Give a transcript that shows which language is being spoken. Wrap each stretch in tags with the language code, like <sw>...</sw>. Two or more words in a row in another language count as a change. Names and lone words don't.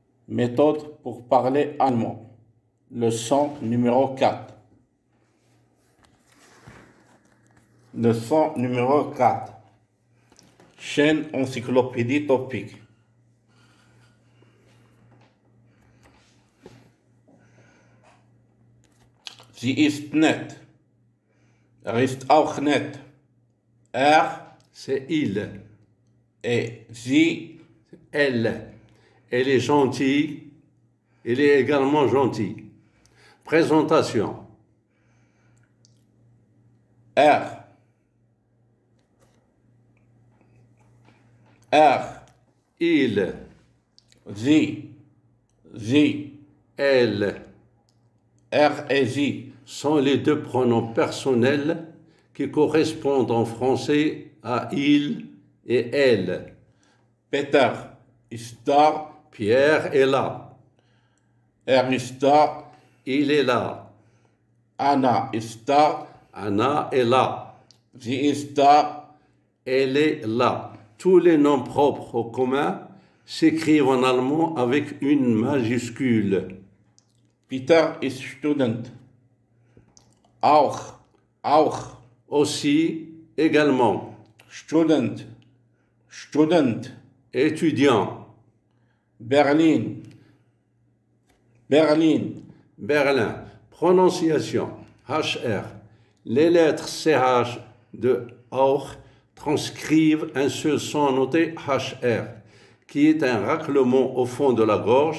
<fr>Méthode pour parler allemand. Leçon numéro 4. Leçon numéro 4. Chaîne encyclopédie topique.</fr> <de>Sie ist nett. Ist auch nett.</de> <fr>C'est il. Et sie, Elle. Elle est gentille. Il est également gentil. Présentation.</fr> <de>er.</de> <fr>Il.</fr> <de>Sie,</de> <fr>Elle et sie sont les deux pronoms personnels qui correspondent en français à il et elle.</fr> <de>Peter ist da,</de> <fr>Pierre est là.</fr> <de>ist da,</de> <fr>Il est là.</fr> <de>Anna ist da,</de> <fr>Anna est là.</fr> <de>sie ist da,</de> <fr>Elle est là. Tous les noms propres au commun s'écrivent en allemand avec une majuscule.</fr> <de>Peter ist Student. Auch,</de> <fr>Aussi, également,</fr> <de>Student,</de> <fr>étudiant. Berlin, Berlin. Prononciation. HR. Les lettres CH de auch transcrivent un seul son noté HR, qui est un raclement au fond de la gorge.</fr>